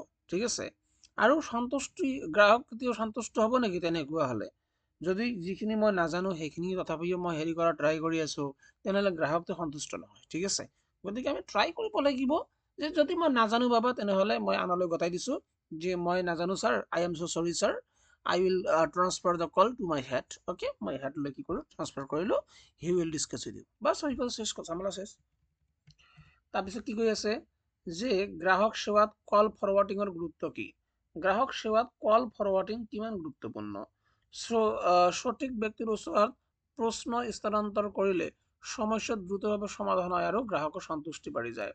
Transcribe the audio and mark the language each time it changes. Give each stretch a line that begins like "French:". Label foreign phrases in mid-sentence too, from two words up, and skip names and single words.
Assamese: ঠিক আছে, আৰু গ্ৰাহক কেতিয়াও সন্তুষ্ট হ'ব নেকি তেনেকুৱা হ'লে। যদি যিখিনি মই নাজানো সেইখিনি তথাপিও মই ট্ৰাই কৰি আছো, তেনেহ'লে গ্ৰাহকটো সন্তুষ্ট নহয়। ঠিক আছে, গতিকে আমি ট্ৰাই কৰিব লাগিব যে যদি মই নাজানো বাবা, তেনেহ'লে মই আনলৈ গতাই দিছো যে মই নাজানো ছাৰ,
English: I am so sorry ছাৰ, I will transfer the call to my head.
Assamese: মই হেডলৈ কি কৰোঁ, ট্ৰান্সফাৰ কৰিলো,
English: he will discuss with you।
Assamese: বাছ হৈ গ'ল, শেষ কথা, ঝামেলা শেষ। তাৰপিছত কি কৈ আছে যে গ্ৰাহক সেৱাত কল ফৰৱাৰ্ডিঙৰ গুৰুত্ব কি। গ্ৰাহক সেৱাত কল ফৰৱাৰ্ডিং কিমান গুৰুত্বপূৰ্ণ। সঠিক ব্যক্তিৰ ওচৰত প্ৰশ্ন স্থানান্তৰ কৰিলে সমস্যা দ্ৰুতভাৱে সমাধান হয় আৰু গ্ৰাহকৰ সন্তুষ্টি বাঢ়ি যায়।